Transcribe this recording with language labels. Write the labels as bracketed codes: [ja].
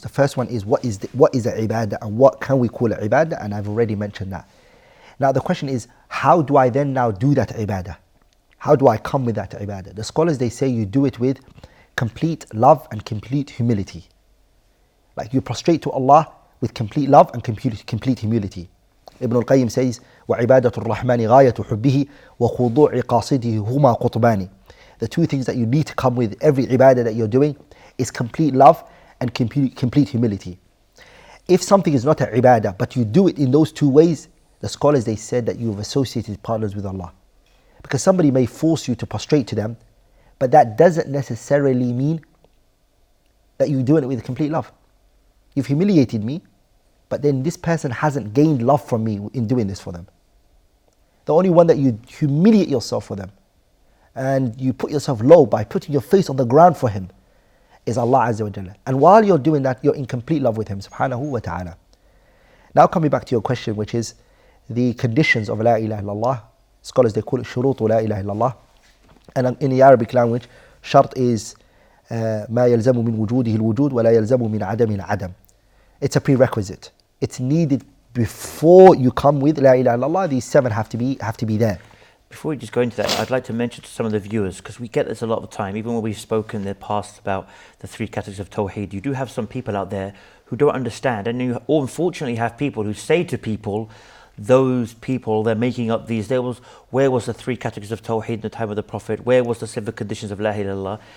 [en] The first one is what is the ibadah and what can we call it ibadah, and I've already mentioned that. Now the question is, how do I then now do that ibadah? How do I come with that ibadah? The scholars, they say you do it with complete love and complete humility. Like you prostrate to Allah with complete love and complete humility. Ibn al-Qayyim says, [ar] وَعِبَادَةُ الرَّحْمَنِ غَايَةُ حُبِّهِ وَخُضُوعِ قَاصِدِهِ هُمَا قُطْبَانِ. [en] The two things that you need to come with every ibadah that you're doing is complete love and complete humility. If something is not an ibadah, but you do it in those two ways, the scholars, they said that you've associated partners with Allah. Because somebody may force you to prostrate to them, but that doesn't necessarily mean that you're doing it with complete love. You've humiliated me, but then this person hasn't gained love from me in doing this for them. The only one that you humiliate yourself for them and you put yourself low by putting your face on the ground for him is Allah Azza wa Jalla. And while you're doing that, you're in complete love with him, subhanahu wa ta'ala. Now coming back to your question, which is the conditions of La ilaha illallah. Scholars, they call it shurutu La ilaha illallah. And in the Arabic language, shart is [ar] ما يلزم من وجوده الوجود ولا يلزم من عدم العدم. [en] It's a prerequisite. It's needed before you come with La ilaha illallah. These 7 have to be there. Before we just go into that, I'd like to mention to some of the viewers, because we get this a lot of the time, even when we've spoken in the past about the 3 categories of Tawheed, you do have some people out there who don't understand, and you unfortunately have people who say to people, those people, they're making up these, where was the 3 categories of Tawheed in the time of the Prophet, where was the 7 conditions of La ilaha illallah?